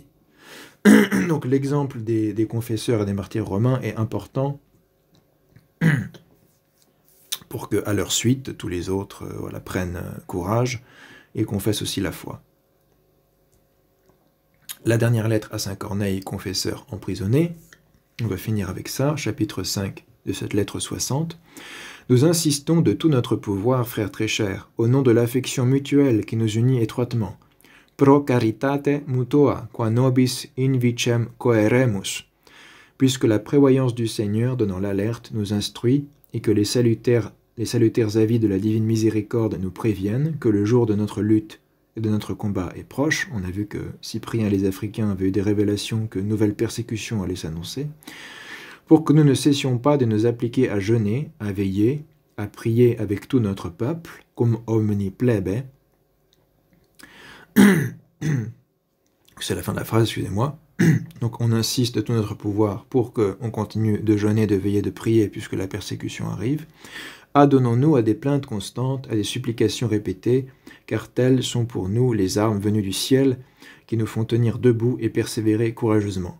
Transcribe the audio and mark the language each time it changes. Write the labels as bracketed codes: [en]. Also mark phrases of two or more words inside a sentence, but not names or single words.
[fr] Donc l'exemple des confesseurs et des martyrs romains est important pour qu'à leur suite, tous les autres prennent courage et confessent aussi la foi. La dernière lettre à saint Corneille, confesseur emprisonné, on va finir avec ça, chapitre 5 de cette lettre 60. Nous insistons de tout notre pouvoir, frères très chers, au nom de l'affection mutuelle qui nous unit étroitement, [la] pro caritate mutua, qua nobis invicem coeremus, [fr] puisque la prévoyance du Seigneur donnant l'alerte nous instruit et que les salutaires avis de la divine miséricorde nous préviennent que le jour de notre lutte et de notre combat est proche. On a vu que Cyprien et les Africains avaient eu des révélations que une nouvelle persécution allait s'annoncer, pour que nous ne cessions pas de nous appliquer à jeûner, à veiller, à prier avec tout notre peuple, [la] cum omni plebe. [fr] C'est la fin de la phrase, excusez-moi. Donc on insiste de tout notre pouvoir pour qu'on continue de jeûner, de veiller, de prier, puisque la persécution arrive. Adonnons-nous à des plaintes constantes, à des supplications répétées, car telles sont pour nous les armes venues du ciel, qui nous font tenir debout et persévérer courageusement.